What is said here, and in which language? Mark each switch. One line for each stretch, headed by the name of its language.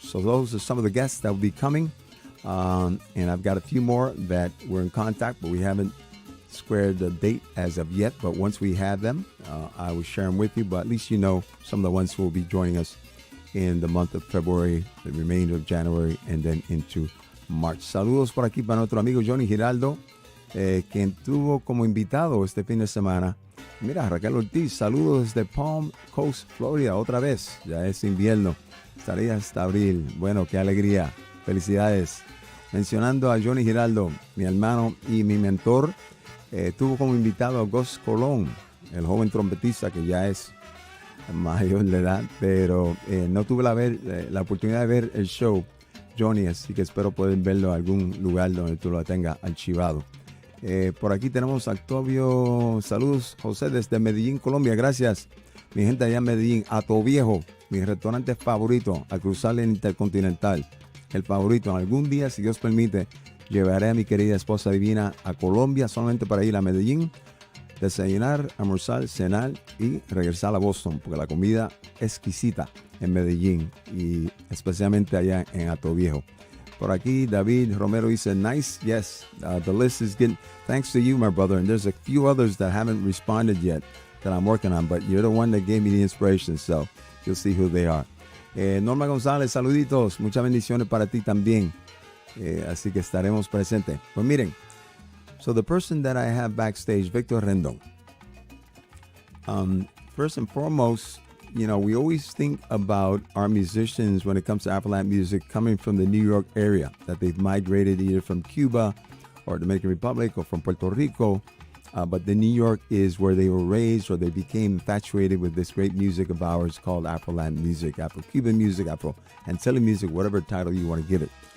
English: So those are some of the guests that will be coming. And I've got a few more that we're in contact, but we haven't squared the date as of yet, but once we have them, I will share them with you. But at least you know some of the ones who will be joining us in the month of February, the remainder of January, and then into March.
Spanish: Saludos por aquí para nuestro amigo Johnny Giraldo, quien tuvo como invitado este fin de semana. Mira, Raquel Ortiz, saludos desde Palm Coast, Florida, otra vez. Ya es invierno, estaría hasta abril. Bueno, qué alegría. Felicidades. Mencionando a Johnny Giraldo, mi hermano y mi mentor, tuvo como invitado a Gus Colón, el joven trompetista que ya es mayor de edad, pero no tuve la oportunidad de ver el show, Johnny, así que espero poder verlo en algún lugar donde tú lo tengas archivado. Por aquí tenemos a Octavio, saludos José desde Medellín, Colombia, gracias mi gente allá en Medellín. Ato Viejo, mi restaurante favorito al cruzar el Intercontinental, el favorito. Algún día, si Dios permite, llevaré a mi querida esposa divina a Colombia solamente para ir a Medellín, desayunar, almorzar, cenar y regresar a Boston, porque la comida es exquisita en Medellín y especialmente allá en Ato Viejo. Por aquí, David Romero dice,
English: nice, yes, the list is getting, thanks to you, my brother, and there's a few others that haven't responded yet that I'm working on, but you're the one that gave me the inspiration, so you'll see who they are.
Spanish: Norma González, saluditos, muchas bendiciones para ti también, así que estaremos presentes. Pues miren,
English: so the person that I have backstage, Víctor Rendón, first and foremost, you know, we always think about our musicians when it comes to Afro-Latin music coming from the New York area, that they've migrated either from Cuba or Dominican Republic or from Puerto Rico, but the New York is where they were raised, or they became infatuated with this great music of ours called Afro-Latin music, Afro-Cuban music, Afro-Antillan music, whatever title you want to give it.